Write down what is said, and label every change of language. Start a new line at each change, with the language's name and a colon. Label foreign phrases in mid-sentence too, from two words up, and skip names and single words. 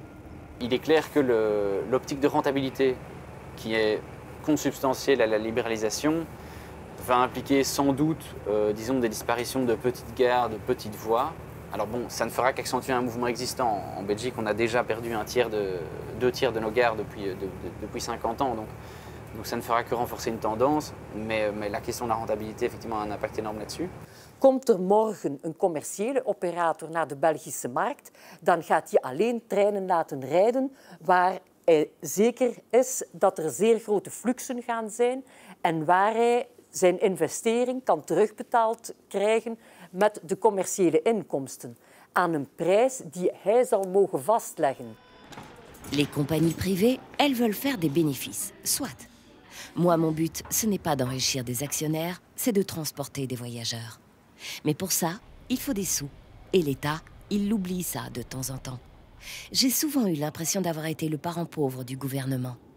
French: Il est clair que l'optique de rentabilité qui est consubstantielle à la libéralisation va impliquer sans doute, disons, des disparitions de petites gares, de petites voies. Alors bon, ça ne fera qu'accentuer un mouvement existant. En Belgique, on a déjà perdu 2 tiers de nos gares depuis 50 ans, donc ça ne fera que renforcer une tendance, mais la question de la rentabilité effectivement a un impact énorme là-dessus.
Dutch: Komt er morgen een commerciële operator naar de Belgische markt, dan gaat hij alleen treinen laten rijden waar hij zeker is dat er zeer grote fluxen gaan zijn en waar hij zijn investering kan terugbetaald krijgen met de commerciële inkomsten aan een prijs die hij zal mogen vastleggen.
French: Les compagnies privées, elles veulent faire des bénéfices, soit. Moi, mon but, ce n'est pas d'enrichir des actionnaires, c'est de transporter des voyageurs. Mais pour ça, il faut des sous. Et l'État, il oublie ça de temps en temps. J'ai souvent eu l'impression d'avoir été le parent pauvre du gouvernement.